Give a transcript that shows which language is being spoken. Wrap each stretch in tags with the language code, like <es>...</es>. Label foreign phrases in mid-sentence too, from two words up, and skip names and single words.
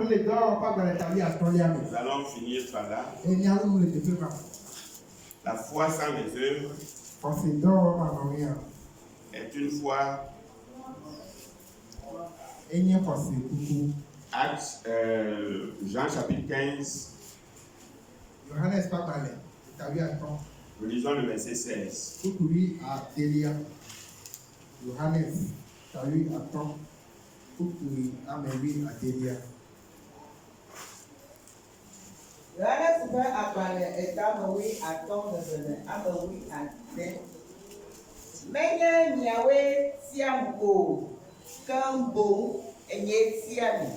<fr>Nous allons finir par là. La foi sans les œuvres est une foi. Actes, Jean chapitre 15. Nous lisons le verset 16.</fr> <ee>Yohanes ƒe agbalẽ etame 10:10. Menye miawoe tiam o, ke boŋ enye tia mi.</ee>